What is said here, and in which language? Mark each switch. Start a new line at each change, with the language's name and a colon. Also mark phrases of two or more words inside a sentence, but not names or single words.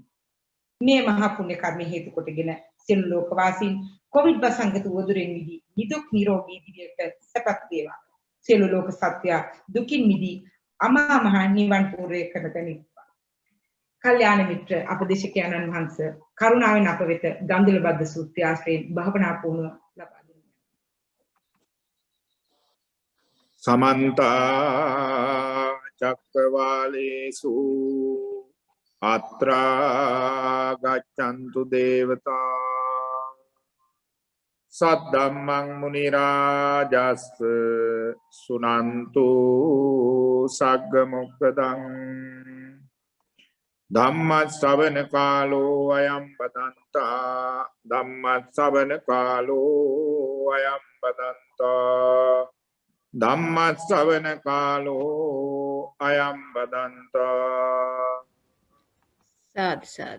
Sinhala: මේ මහා පුණ්‍ය කර්ම හේතු කොටගෙන සියලු ලෝකවාසීන් කොවිඩ් වසංගත උවදුරෙන් මිදී නිදුක් නිරෝගී දිවියක සැපත් වේවා. සියලු ලෝක සත්‍ය දුකින් මිදී අමා මහ නිවන් පූර්ණය කරගනිත්වා. කල්යාණ මිත්‍ර අපදේශකයන්න් වහන්සේ කරුණාවෙන් අප වෙත ගන්ධලබද්ද සූත්‍රය ආශ්‍රයෙන් භාවනා පුහුණුව ලබා දෙන්න.
Pali: समन्त चक्रवालेषु अत्रा गच्छन्तु देवता सद्धम्मं मुनि राजस् सुनन्तु सग्ग मोक्खदं धम्म श्रवण कालो अयं बदन्ता धम्म श्रवण कालो अयं बदन्ता ධම්ම ශ්‍රවණ කාලෝ අයං බදන්තා
Sinhala: සාදු සාදු